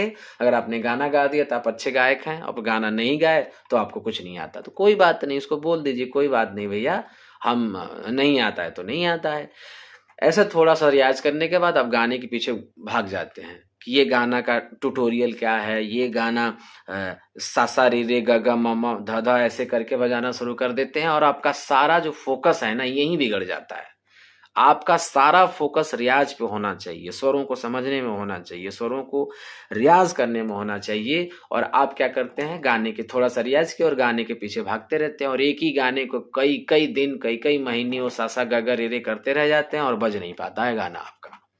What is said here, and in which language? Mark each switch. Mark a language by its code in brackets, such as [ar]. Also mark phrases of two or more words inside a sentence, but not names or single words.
[hi] अगर आपने गाना गा दिया तो आप अच्छे गायक हैं, अब गाना नहीं गाए तो आपको कुछ नहीं आता, तो कोई बात नहीं, उसको बोल दीजिए कोई बात नहीं भैया, हम नहीं आता है तो नहीं आता है। ऐसा थोड़ा-सा रियाज़ करने के बाद आप गाने के पीछे भाग जाते हैं कि ये गाना का ट्यूटोरियल क्या है, ये गाना सा सा रे रे ग ग म म ध ध ऐसे करके बजाना शुरू कर देते हैं और आपका सारा जो फ़ोकस है ना, यहीं बिगड़ जाता है। आपका सारा फ़ोकस रियाज़ पे होना चाहिए, स्वरों को समझने में होना चाहिए, स्वरों को रियाज़ करने में होना चाहिए, और आप क्या करते हैं, गाने के थोड़ा-सा रियाज़ किया और गाने के पीछे भागते रहते हैं और एक ही गाने को कई-कई दिन, कई-कई महीने वो सा सा ग ग रे रे करते रह जाते हैं और बज नहीं पाता है गाना आपका।